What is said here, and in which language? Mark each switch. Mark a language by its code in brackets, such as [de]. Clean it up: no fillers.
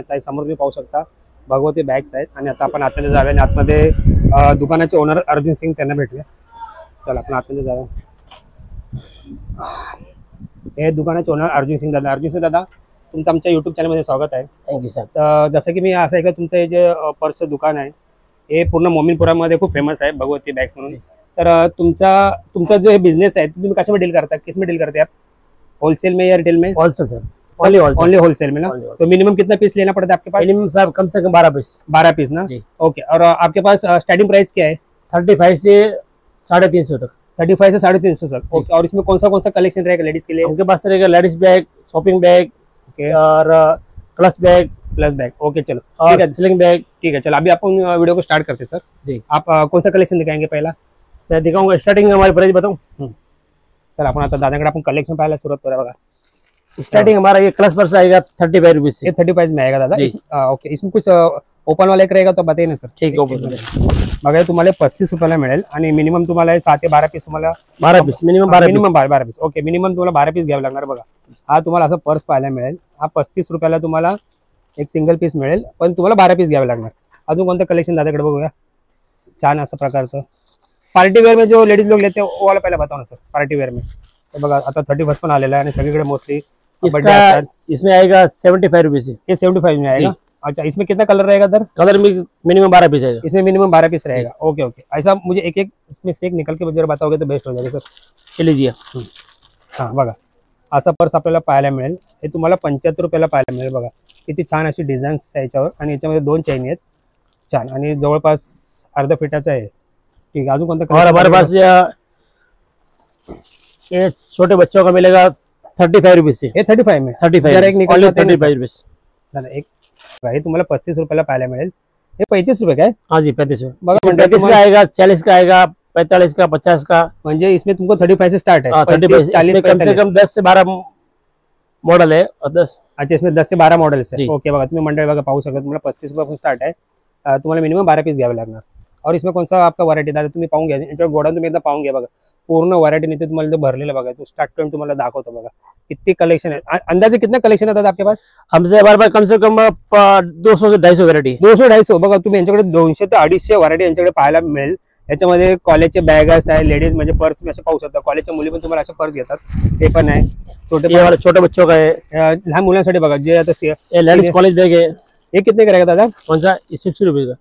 [mr] त्या समोर तुम्ही पाहू शकता भगवती बॅग्स आहेत आणि आता आपण आतमध्ये जाऊया आणि आतमध्ये दुकानाचे ओनर अर्जुन सिंग त्यांना भेटूया। चला आपण आतमध्ये जाऊया। हे दुकानाचे ओनर अर्जुन सिंग दादा। अर्जुन सिंग दादा तुमचं आमच्या यूट्यूब चॅनलमध्ये स्वागत आहे। [en] Thank you sir. [mr] तर जसं की मी असं ऐकलं तुमचं हे जे पर्सचं दुकान आहे हे पूर्ण मोमीनपुरामध्ये खूप फेमस आहे भगवती बॅग्स म्हणून। तर तुमचा जो बिझनेस है तुम्ही कशामध्ये डील करता, [hi] किस में डील करते हैं आप? होलसेल में या रिटेल में? होलसेल सर, ओनली होलसेल में ना। तो मिनिमम कितना पीस लेना पड़ता है आपके पास? मिनिमम साहब कम से कम 12 पीस। 12 पीस ना, ओके। और आपके पास स्टार्टिंग प्राइस क्या है? 35 से 350 तक। 35 से 350 तक, ओके। और इसमें कौन सा कलेक्शन रहेगा लेडीज के लिए? उनके पास रहेगा लेडीज बैग, शॉपिंग बैग और प्लस बैग, ओके। चलो ठीक है, स्लिंग बैग, ठीक है। चलो अभी अपन वीडियो को स्टार्ट करते हैं सर जी। आप कौन सा कलेक्शन दिखाएंगे पहला? मैं दिखाऊंगा स्टार्टिंग हमारे प्राइस बताऊं। [mr] चल अपन आता दादाकडे आपण कलेक्शन पाहायला सुरुवात करूया बघा। [hi] स्टार्टिंग हमारा ये क्लास पर्स आएगा 35 रुपीज से। ये 35 में आएगा दादा, ओके। इसमें कुछ ओपन वाला एक रहेगा तो बताइए ना सर। ठीक है, ओपन [mr] बघा तुम्हाला 35 रुपयाला मिळेल आणि मिनिमम तुम्हाला 7 ते 12 पीस तुम्हाला 12 piece minimum 12 piece, okay. Minimum तुम्हाला 12 पीस घ्यावं लागणार बघा। हा तुम्हाला असं पर्स पाहायला मिळेल, हा 35 रुपयाला तुम्हाला एक सिंगल पीस मिळेल, पण तुम्हाला 12 पीस घ्यावे लागणार। अजून कोणतं कलेक्शन दादाकडे बघूया, छान असं प्रकारचं पार्टी वेअर [hi] में जो लेडीज लोग लेते हैं वो वाला पहले बताओ ना सर। [mr] पार्टी वेअर में तो बघा आता 31 पण आलेला आहे आणि सगळीकडे मोस्टली [hi] इसमें आएगा 75 रुपीज से। ये 75 में आएगा, अच्छा। इसमें कितना कलर रहेगा सर? कलर में मिनिमम 12 पीस आएगा। इसमें मिनिमम 12 पीस रहेगा, ओके ओके। ऐसा मुझे एक इसमें से एक निकल के जर बताओगे तो बेस्ट हो जाएगा सर। लीजिए, [mr] हां बघा असा पर्स आपल्याला पाहायला मिळेल, हे तुम्हाला 75 रुपयाला पाहायला मिळेल बघा। किती छान अशी डिझाईन्स आहे याच्यावर आणि याच्यामध्ये 2 चेन आहेत, छान, आणि जवळपास अर्धा फीटाचा आहे, ठीक है। अजून कोणता? [hi] और हमारे पास ये छोटे बच्चों का मिलेगा 35 रुपीज से। ये 35 में 35 एक निकल 35 रुपीज दादा। [mr] एक हे तुम्हाला 35 रुपयाला पाहायला मिळेल, हे 35 रुपये काय? [hi] हाँ जी 35 [mr] बघा [hi] 35 का आएगा, 40 का आएगा, 45 का, 50 का, म्हणजे इसमें तुमको 35 से स्टार्ट है। 35 40 कम से कम 10 से 12 मॉडल है और 10, अच्छा इसमें 10 से 12 मॉडेल्स है, ओके। [mr] बघा तुम्ही मंडळी बघा पाहू शकता, तुम्हाला 35 रुपयापासून स्टार्ट आहे, तुम्हाला मिनिमम 12 पीस घ्यावे लागणार। [hi] और इसमें कौन सा आपका व्हरायटी [mr] दादा तुम्ही पाहून घ्या, याच्यावर गोडाऊन तुम्ही एकदा पाहून घ्या बघा, पूर्ण व्हरायटी नाही तुम्हाला जो भरलेलं बघा, तो स्टार्ट करून तुम्हाला दाखवतो बघा किती कलेक्शन है। [hi] अंदाजे कितना कलेक्शन है दादा आपके पास? हमसे हमारे पास कम से कम 200 से 250 वैरायटी। [mr] 200-250 बघा तुम्ही यांच्याकडे 200 ते 250 व्हरायटी यांच्याकडे पाहायला मिळेल। याच्यामध्ये कॉलेजचे बॅग्स आहे, लेडीज म्हणजे पर्स तुम्ही असं पाहू शकता, कॉलेजच्या मुली पण तुम्हाला असं पर्स घेतात, ते पण आहे। [hi] छोटे बच्चों का है, [mr] लहान मुलांसाठी बघा जे आता [hi] लेडीज कॉलेज बैग है। ये कितने का रहेगा दादा? कौन सा? 60 रुपीज का।